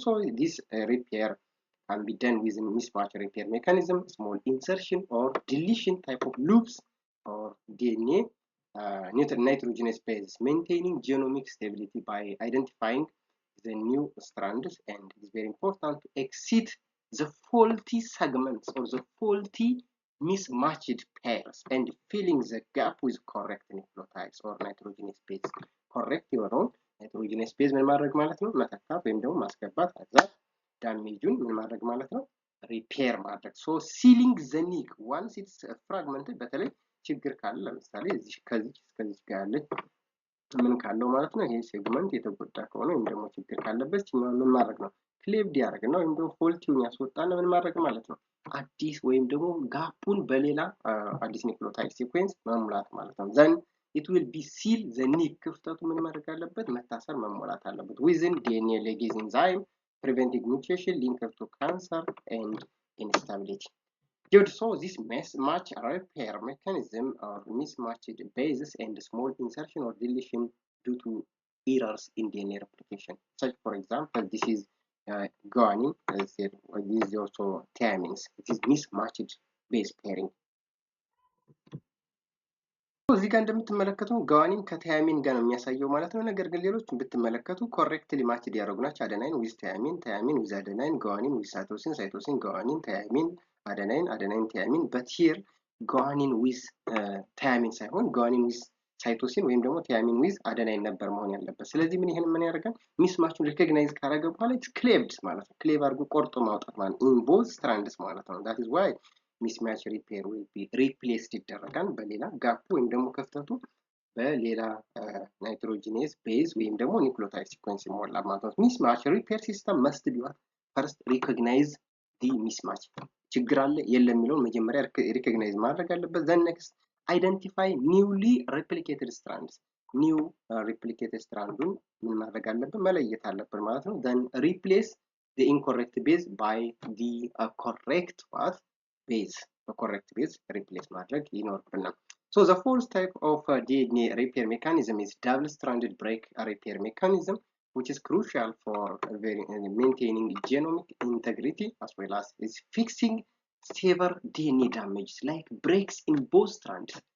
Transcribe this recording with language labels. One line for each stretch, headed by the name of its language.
English: So this repair can be done with a mismatch repair mechanism, small insertion or deletion type of loops or DNA nitrogenous bases, maintaining genomic stability by identifying the new strands, and it is very important to exit the faulty segments or the faulty mismatched pairs and filling the gap with correct nucleotides or nitrogenous base.
Amharic: Correct የሆነውን nitrogenous base ምን ማድረግ ማለት ነው? መተካት ወይም ደግሞ ማስገባት ከዛ ዳሜጁን ምን ማድረግ ማለት ነው? ሪፔር ማድረግ።
English: ሶ ሲሊንግ ዘ ኒክ ዋንስ ኢትስ ፍራግመንትድ
Amharic: በተለይ ችግር ካለ ለምሳሌ እዚህ ከዚህ እስከዚህ ጋር ያለች ምን ካለው ማለት ነው ይሄ ሴግመንት የተጎዳ ከሆነ ወይም ደግሞ ችግር ካለበት ምን ማድረግ ነው? ክሌቭድ ያደርግና ወይም ደግሞ ፎልቲውን ያስወጣና ምን ማድረግ ማለት ነው? አዲስ ወይም ደግሞ ጋፑን በሌላ አዲስ ኒውክሊዮታይድ ሲኩዌንስ መሙላት ማለት ነው።
English: then it will be seal the nick
Amharic: ክፍተቱ ምን ማድረግ አለበት? መታሰር መሞላት አለበት
English: within DNA ligase enzyme preventing mutation linked to cancer and instability. Good. So this mismatch repair mechanism or mismatched bases and small insertion or deletion due to errors in DNA replication. Such, for example, this is guanine, as I said, this is also thiamines. It is mismatched base pairing.
Amharic: እዚህ ጋር እንደምትመለከቱ ጋዋኒን ከታያሚን ጋር ነው የሚያሳየው ማለት ነው። ነገር ግን ሌሎች ብትመለከቱ ኮሬክትሊ ማችድ ያደረጉ ናቸው። አደናይን ዊዝ ታያሚን፣ ታያሚን ዊዝ አደናይን፣ ጋዋኒን ዊዝ ሳይቶሲን፣ ሳይቶሲን ጋዋኒን፣ ታያሚን አደናይን፣ አደናይን ታያሚን። በት ሂር ጋዋኒን ዊዝ ታያሚን ሳይሆን ጋዋኒን ዊዝ ሳይቶሲን ወይም ደግሞ ታያሚን ዊዝ አደናይን ነበር መሆን ያለበት። ስለዚህ ምን ያደርጋል? ሚስማቹን ሪኮግናይዝ ካደረገ በኋላ ኢትስ ክሌቭድ ማለት ነው። ክሌቭ አድርጎ ቆርጦ ማውጣት ማለት ኢን ቦዝ ስትራንድስ ማለት ነው።
English: that is why mismatch repair will be replaced
Amharic: ይደረጋል በሌላ ጋፕ ወይም ደግሞ ክፍተቱ በሌላ ናይትሮጂኔስ ቤዝ ወይም ደግሞ ኒውክሊዮታይድ ሲኩዌንስ ይሞላል ማለት ነው።
English: mismatch repair system must be first recognize the mismatch
Amharic: ችግር አለ የለም የሚለውን መጀመሪያ ሪኮግናይዝ ማድረግ አለበት። then next identify newly replicated strands new replicated strandን ምን ማድረግ አለበት?
English: መለየት አለበት ማለት ነው። then replace the incorrect base by the correct base, the correct base
Amharic: replace ማድረግ ይኖርብናል።
English: So the fourth type of DNA repair mechanism is double-stranded break repair mechanism, which is crucial for maintaining genomic integrity as well as is fixing severe DNA damage like breaks in both strands.